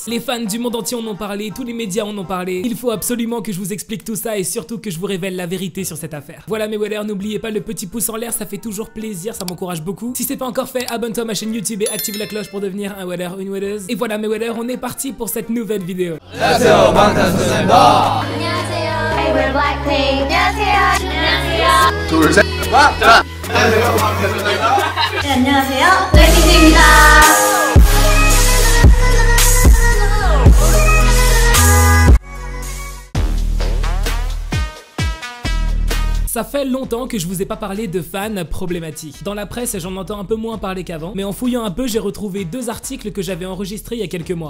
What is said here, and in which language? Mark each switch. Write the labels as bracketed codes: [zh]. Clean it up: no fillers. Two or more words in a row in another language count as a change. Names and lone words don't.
[fr] Les fans du monde entier en ont parlé, tous les médias en ont parlé. Il faut absolument que je vous explique tout ça et surtout que je vous révèle la vérité sur cette affaire. Voilà mes wellers, n'oubliez pas le petit pouce en l'air, ça fait toujours plaisir, ça m'encourage beaucoup. Si c'est pas encore fait, abonne-toi à ma chaîne YouTube et active la cloche pour devenir un weller, une welleuse. Et voilà mes wellers, on est parti pour cette nouvelle vidéo. [ko] 안녕하세요, 방탄소년단입니다. 안녕하세요. [en] Hey, we're Blackpink. [ko] 안녕하세요. 안녕하세요. 둘, 셋, 자. 안녕하세요, 방탄소년단입니다. 네, 안녕하세요. 블랙핑크입니다. [fr] Ça fait longtemps que je vous ai pas parlé de fans problématiques. Dans la presse, j'en entends un peu moins parler qu'avant, mais en fouillant un peu, j'ai retrouvé 2 articles que j'avais enregistrés il y a quelques mois.